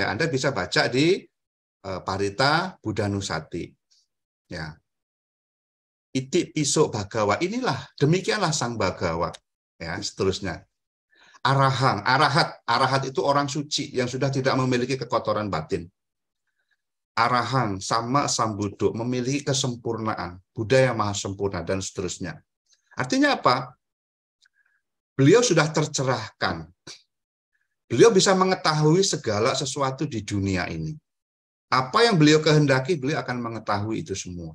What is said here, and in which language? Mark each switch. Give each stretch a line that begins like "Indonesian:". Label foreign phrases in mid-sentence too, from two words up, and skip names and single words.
Indonesian: Ya, Anda bisa baca di Parita Buddhanusati. Ya.
Punjabi: Iti piso bhagawa,
Indonesian: inilah, demikianlah sang Bhagawa. Ya, seterusnya. Arahat itu orang suci yang sudah tidak memiliki kekotoran batin.
Punjabi: Arahang sama Sambuddho,
Indonesian: memiliki kesempurnaan, Buddha yang maha sempurna, dan seterusnya. Artinya apa? Beliau sudah tercerahkan. Beliau bisa mengetahui segala sesuatu di dunia ini. Apa yang beliau kehendaki, beliau akan mengetahui itu semua.